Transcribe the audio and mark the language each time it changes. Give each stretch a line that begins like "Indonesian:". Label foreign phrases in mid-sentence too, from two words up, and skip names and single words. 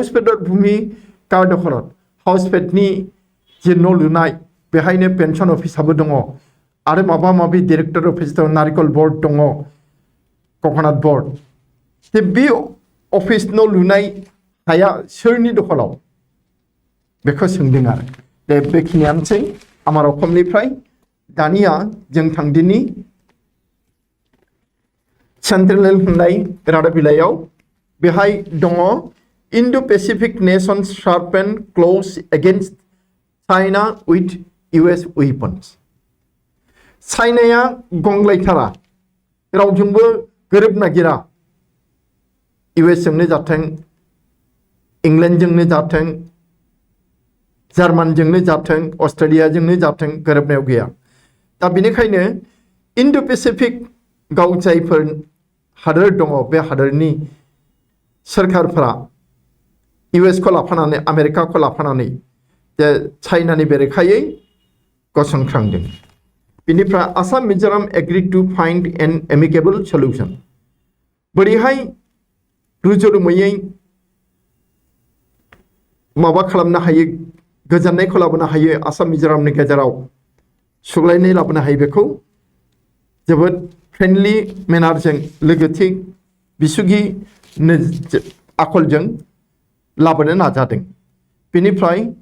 Bodo: फेडर भूमि कार्ड दखलत हाउस फेडनि जे न' लुनाय बेहायनो पेन्सन अफिसाबो दङ आरो माबा माबि डिरेक्टर अफिस दं नारिकल बर्ड दङ कक'नाट बर्ड बे अफिस न' लुनाय हाया सोरनि दखलाव बेखौ सोंदों आरो बेखिनियानोसै आमार अखमनिफ्राय दानिया जों थांदिनि सेन्ट्रेल होननाय रादाब बिलाइयाव बेहाय दङ
English: Indo Pacific nations sharpen close against China with US
Bodo: वेपन्स चाइनाया गंग्लायथारा रावजोंबो गोरोब नागिरा US जोंनो जाथों इंलेन्डजोंनो जाथों जार्मानजोंनो जाथों अस्ट्रेलियाजोंनो जाथों गोरोबनायाव गैया दा बेनिखायनो इन्डो पेसिफिक गाव जायफोर हादोर दङ बे हादोरनि सोरखारफोरा US खौ लाफानानै आमेरिकाखौ लाफानानै जे चाइनानि बेरेखायै गसंख्रांदों बेनिफ्राय आसाम मिजोराम
English: agree to find an amicable solution
Bodo: बोरैहाय रुजुरुमुयै माबा खालामनो हायो गोजोननायखौ लाबोनो हायो आसाम मिजोरामनि गेजेराव सुग्लायनाय लाबोनो हायो बेखौ जोबोद
English: friendly manner
Bodo: लोगोथि बिसुगि आखलजों लाबोनो नाजादों बेनिफ्राय